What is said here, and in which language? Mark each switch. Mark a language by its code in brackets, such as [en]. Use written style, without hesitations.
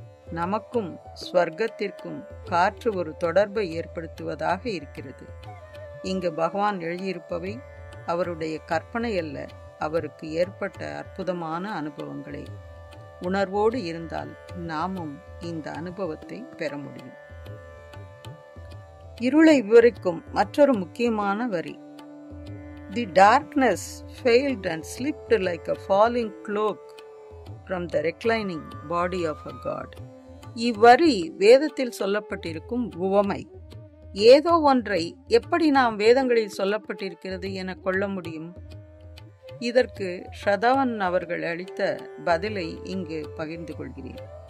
[ta] நமக்கும் ஸ்வர்க்கத்திற்கும் காற்று ஒரு தொடர்பை ஏற்படுத்துவதாக இருக்கிறது. இங்கு பகவான் எழுதியிருப்பவை அவருடைய கற்பனை அல்ல, அவருக்கு ஏற்பட்ட அற்புதமான அனுபவங்களே. உணர்வோடு இருந்தால் நாமும் இந்த அனுபவத்தை பெற முடியும். இருளை விவரிக்கும் மற்றொரு முக்கியமான வரி: [en] The darkness failed and slipped like a falling cloak from the reclining body of a god. [ta] இவ்வரி வேதத்தில் சொல்லப்பட்டிருக்கும் உவமை. ஏதோ ஒன்றை எப்படி நாம் வேதங்களில் சொல்லப்பட்டிருக்கிறது என கொள்ள முடியும்? இதற்கு ஸ்ரதவன் அவர்கள் அளித்த பதிலை இங்கு பகிர்ந்து கொள்கிறேன்.